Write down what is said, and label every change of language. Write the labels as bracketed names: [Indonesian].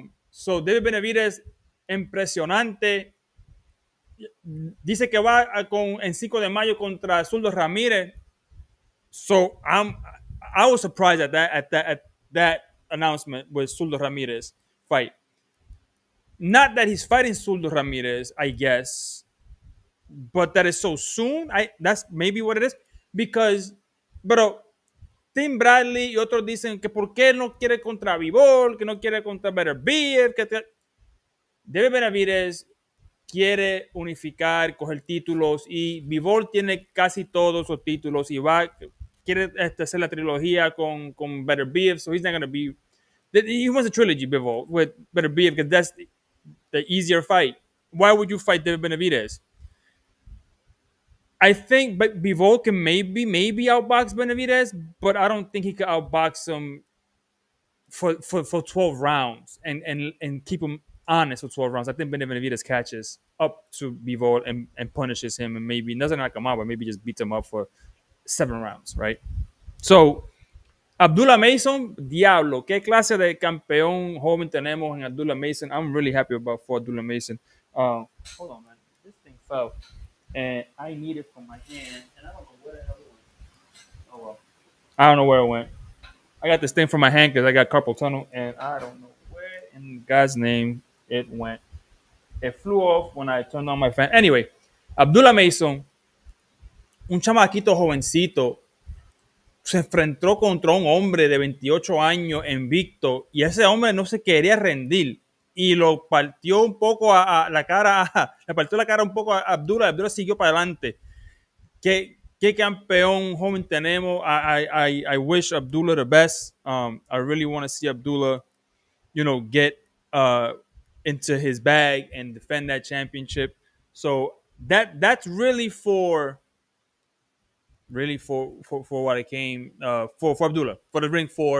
[Spanish] So David Benavidez, impresionante. Dice que va en 5 de mayo contra Zuldo Ramírez. [English] So I was surprised at that announcement with Zuldo Ramírez fight. Not that he's fighting Zuldo Ramirez, I guess, but that is so soon. That's maybe what it is. [Spanish] Because, pero Tim Bradley y otros dicen que por qué no quiere contra Vivol, que no quiere contra Better Beef, David Benavidez quiere unificar, coger títulos, y Vivol tiene casi todos los títulos y quiere hacer la trilogía con Better Beef, [English] so he's not going to be. He wants a trilogy, Bivol, with Better Beef, because that's the easier fight. Why would you fight David Benavidez? I think but Bivol can maybe outbox Benavidez, but I don't think he could outbox him for 12 rounds and keep him honest for 12 rounds. I think Benavidez catches up to Bivol and punishes him, and maybe doesn't knock him out, but maybe just beats him up for 7 rounds, right? [Spanish] So Abdullah Mason, diablo, qué clase de campeón joven tenemos en Abdullah Mason. [English] I'm really happy for Abdullah Mason. Hold on, man. This thing fell, and I need it from my hand, and I don't know where the hell it went. Oh well. I don't know where it went. I got this thing from my hand because I got carpal tunnel, and I don't know where in God's name it went. It flew off when I turned on my fan. [Spanish] Anyway, Abdullah Mason, un chamaquito jovencito, se enfrentó contra un hombre de 28 años invicto, y ese hombre no se quería rendir y lo partió un poco a la cara, le partió la cara un poco a Abdullah. Abdullah siguió para adelante. ¿Qué campeón joven tenemos? [English] I wish Abdullah the best. I really want to see Abdullah, get into his bag and defend that championship. So that's really for what I came for Abdullah, for the Ring 4.